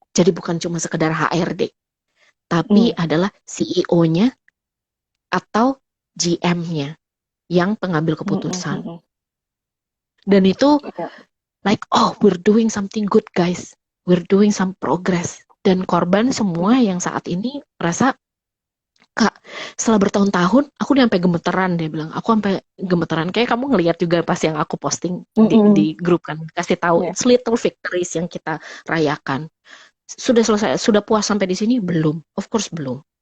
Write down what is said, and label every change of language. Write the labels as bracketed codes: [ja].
[id] Jadi bukan cuma sekedar HRD, tapi adalah CEO-nya atau GM-nya yang pengambil keputusan. [en] Dan itu like, oh, we're doing something good guys, we're doing some progress. [id] Dan korban semua yang saat ini merasa, Kak, setelah bertahun-tahun aku udah sampai gemeteran, dia bilang, aku sampai gemeteran. Kayak kamu ngelihat juga pas yang aku posting di grup kan, kasih tahu [en] it's little victories [id] yang kita rayakan. Sudah selesai, sudah puas sampai di sini? Belum, [en] of course [id] belum.